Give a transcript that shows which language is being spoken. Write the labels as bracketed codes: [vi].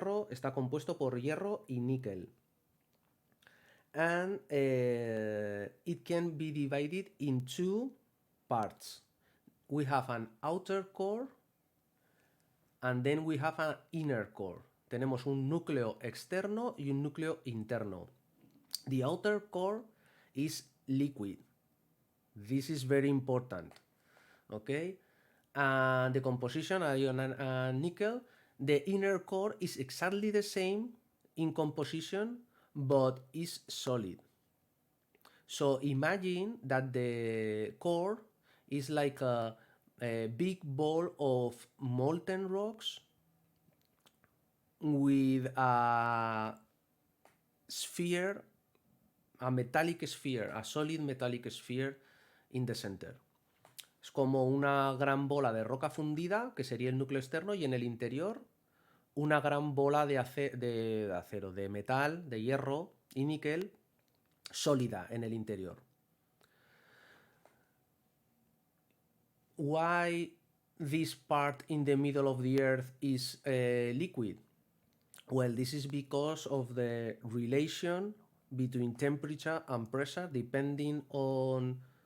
[es] Está compuesto por hierro y níquel. [en] And it can be divided in two parts. We have an outer core and then we have an inner core. [es] Tenemos un núcleo externo y un núcleo interno. [en] The outer core is liquid. This is very important. Okay? And the composition, iron and nickel, the inner core is exactly the same in composition, but is solid. So imagine that the core is like a big ball of molten rocks with a sphere, a metallic sphere, a solid metallic sphere in the center. [es] Es como una gran bola de roca fundida, que sería el núcleo externo, y en el interior una gran bola de acero, de metal, de hierro y níquel sólida en el interior. [en] Why this part in the middle of the earth is liquid? Well, this is because of the relation between temperature and pressure depending on